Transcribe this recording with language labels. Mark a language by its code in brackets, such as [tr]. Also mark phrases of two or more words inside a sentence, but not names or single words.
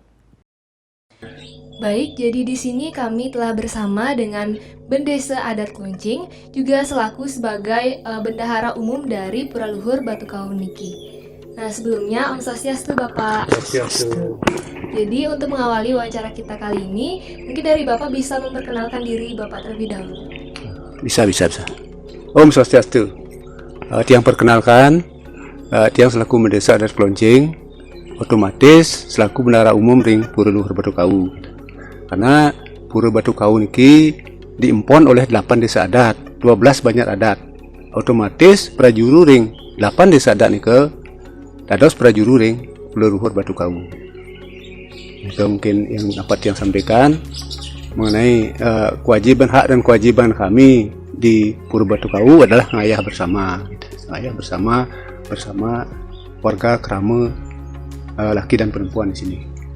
[id] Baik, jadi di sini kami telah bersama dengan Bendesa Adat Kluncing, juga selaku sebagai bendahara umum dari Pura Luhur Batu Kau niki. Nah, sebelumnya [ban] Om Swastiastu [id] Bapak. Jadi untuk mengawali wawancara kita kali ini, mungkin dari Bapak bisa memperkenalkan diri Bapak terlebih dahulu. Bisa. [ban] Om Swastiastu. Tiang perkenalkan, [id] Tiang selaku Bendesa Adat Kluncing, otomatis selaku bendahara umum ring Pura Luhur Batu Kau. Karena Pura Batu Kau niki diimpon oleh 8 desa adat, 12 banyak adat. [ban] Otomatis prajuru ring 8 desa adat nike dados prajuru ring Pura Luhur Batu Kau. Itu mungkin yang dapat yang sampaikan mengenai kewajiban hak dan kewajiban kami di Pura Batu Kau adalah ngayah bersama. Ngayah bersama warga kerama laki dan perempuan di sini.